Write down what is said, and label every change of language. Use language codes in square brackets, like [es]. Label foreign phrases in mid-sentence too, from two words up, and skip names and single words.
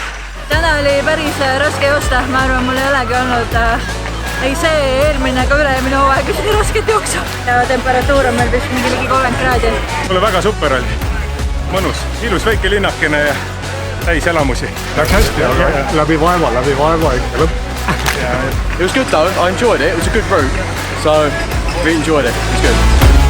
[et] Täna oli päris raske joosta, ma arvan, mul ei olegi olnud ei see eelmine ega üle-eelmine hooaeg isegi rasket jooksu. Ja temperatuur on meil vist mingi ligi 30 kraadi. Mulle väga super oli. Mõnus, ilus väike linnakene ja täis elamusi. Läks hästi, aga läbi vaeva ikka lõpp. [en] It was good though, I enjoyed it, it was a good route, so we enjoyed it, it was good.